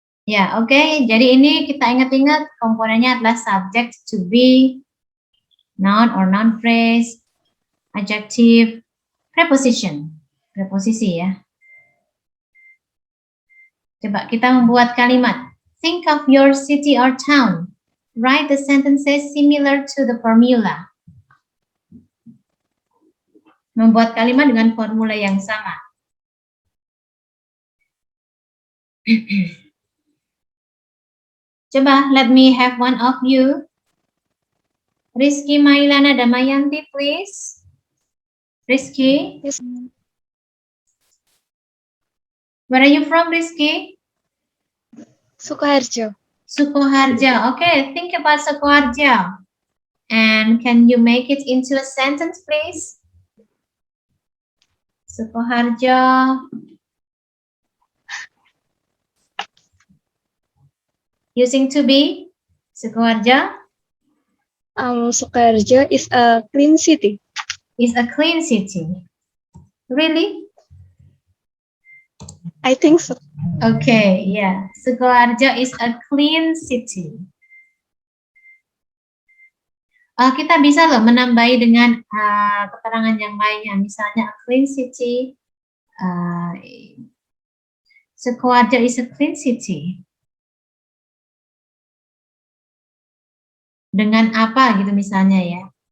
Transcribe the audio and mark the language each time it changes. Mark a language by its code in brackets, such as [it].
[id] Ya, oke. Jadi ini kita ingat-ingat komponennya adalah subject to be, noun or noun phrase, adjective, preposition, preposisi ya. Coba kita membuat kalimat. [en] Think of your city or town. Write the sentences similar to the formula. [id] Membuat kalimat dengan formula yang sama. Coba, [en] let me have one of you. Rizky, Mailana, Damayanti, please. Rizky, Yes. where are you from, Rizky? Sukoharjo. Sukoharjo. Okay, think about Sukoharjo. And can you make it into a sentence, please? Sukoharjo. Using to be, Sukoharjo Sukoharjo is a clean city. is a clean city. Really? I think so. Okay, yeah. Sukoharjo is a clean city. [id] Kita bisa loh menambahi dengan keterangan yang lainnya. Misalnya [en] a clean city. Sukoharjo is a clean city. [id] Dengan apa gitu misalnya ya.